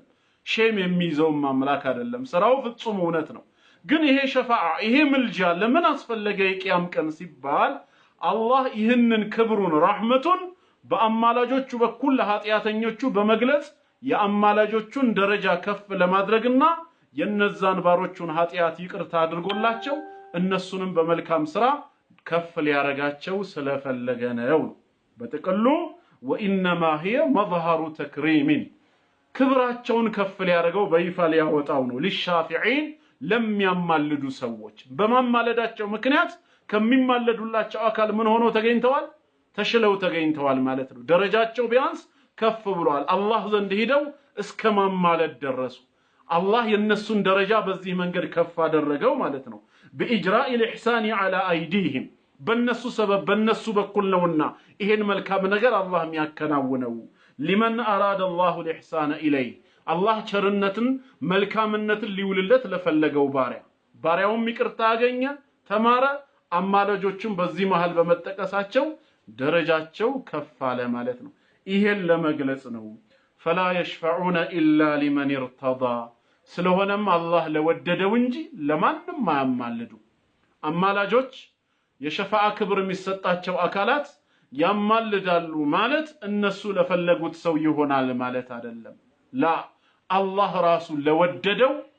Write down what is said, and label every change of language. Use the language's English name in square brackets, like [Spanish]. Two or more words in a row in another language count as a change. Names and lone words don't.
[Amharic] ሼም የሚይዘው አምላክ አይደለም። ስራው ፍጹም እውነት ነው። ግን ይሄ ሸፋዓ ይሄ ምልጃ ለምን አስፈለገ የቂያም ቀን ሲባል አላህ ይህንን ክብሩን ረህመቱን በአማላጆቹ በኩል ለኃጢያተኞቹ በመግለጽ የአማላጆቹን ደረጃ ከፍ ለማድረግና የነዛን ባሮቹን ኃጢያት ይቅርታ አድርጎላቸው እነሱንም በመልካም ስራ ከፍ ሊያረጋቸው ስለፈለገ ነው። በጥቅሉ [Arabic] وانما هي مظهر تكريم [Amharic] ክብራቸውን ከፍ ሊያረገው በይፋ ሊያወጣው ነው። ለሻፊዒን ለሚያማልዱ ሰዎች በማማለዳቸው ምክንያት ከሚማለዱላቸው አካል ምን ሆኖ ተገኝተዋል? ተሽለው ተገኝተዋል ማለት ነው። ደረጃቸው ቢያንስ ከፍ ብሏል። አላህ ዘንድ ሄደው እስከ ማማለድ ደረሱ። አላህ የነሱን ደረጃ በዚህ መንገድ ከፍ አደረገው ማለት ነው። [Arabic] بإجراء الإحسان على أيديهم [Amharic] በነሱ ሰበብ በነሱ በኩል ነውና ይሄን መልካም ነገር አላህ የሚያከናውነው [Arabic] لمن أراد الله الإحسان إليه [Amharic] አላህ ቸርነትን መልካምነትን ሊውልለት ለፈለገው ባሪያውም ይቅርታ አገኘ ተማረ። አማላጆቹም በዚህ መሃል በመጠቀሳቸው ደረጃቸው ከፍ አለ ማለት ነው። ይሄን ለመግለጽ ነው። [Arabic] فلا يشفعون إلا لمن ارتضى [Amharic] ስለሆነም አላህ ለወደደው እንጂ ለማንም አያማልዱ። አማላጆች የሸፋዓ ክብር የሚሰጣቸው አካላት ያማልዳሉ ማለት እነሱ ለፈለጉት ሰው ይሆናል ማለት አይደለም። ላ አላህ ራሱ ለወደደው